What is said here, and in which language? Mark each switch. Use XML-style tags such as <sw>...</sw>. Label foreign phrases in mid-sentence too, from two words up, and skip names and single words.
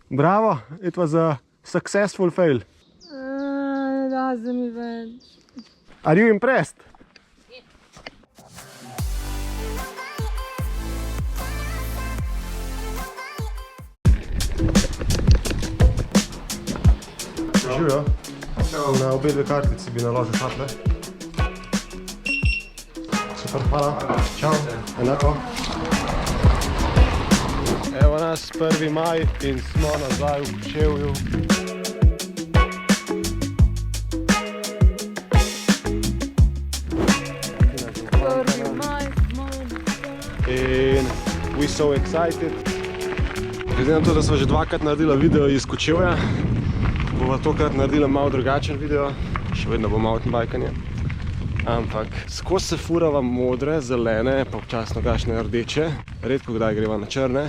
<en>Bravo, it was a successful fail. Doesn't even. Are you impressed?</en> <sl>Živijo. Na obe dve kartici bi naložil šatle. Super, hvala. Čau. Enako. Evo nas 1. maj in smo nazaj v Kočevju.</sl> <en>In we so excited.</en> <sl>Glede na to, da smo že dvakrat naredila video iz Kočevja, bova tokrat naredila malo drugačen video, še vedno bo mountainbikanje. Ampak skozi se furava modre, zelene, pa občasno kakšne rdeče, redko kdaj greva na črne.</sl>